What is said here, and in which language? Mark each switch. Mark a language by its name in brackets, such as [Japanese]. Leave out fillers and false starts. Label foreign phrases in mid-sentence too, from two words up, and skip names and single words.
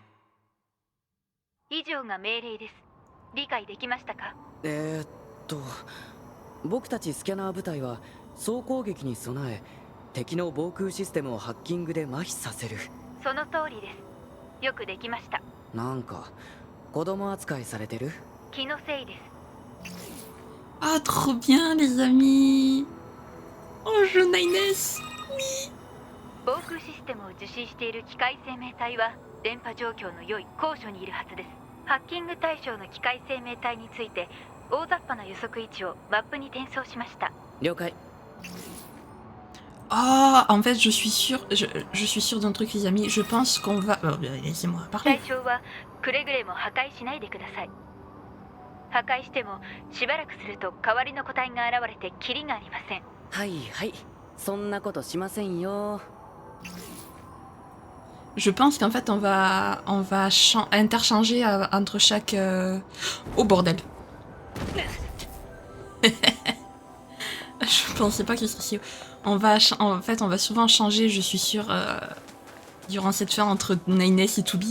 [Japanese] 以上が命令です。理解できましたか？僕たちスキャナー部隊は総攻撃に備え敵の防空システムをハッキングで麻痺させる。その通りです。よくできました。なんか子供扱いされてる？気のせいです。 [French] Ah, trop bien, les amis! Oh, je Nines! Oui! [Japanese] 防空システムを受信している機械生命体は電波状況の良い高所にいるはずです。ハッキング対象の機械生命体について大雑把な予測位置をマップに転送しました。了解。 [French] Ah, en fait, je suis sûre d'un truc, les amis. Je pense qu'on va... laissez-moi parler. [Japanese] 対象はくれぐれも破壊しないでください。破壊してもしばらくすると代わりの個体が現れてキリがありません。はいはい、そんなことしませんよ。 [French] Je pense qu'en fait, on va interchanger entre chaque... Oh, bordel. Je pensais pas qu'il serait si... En fait, on va souvent changer, je suis sûre, durant cette fin entre Nines et Toby.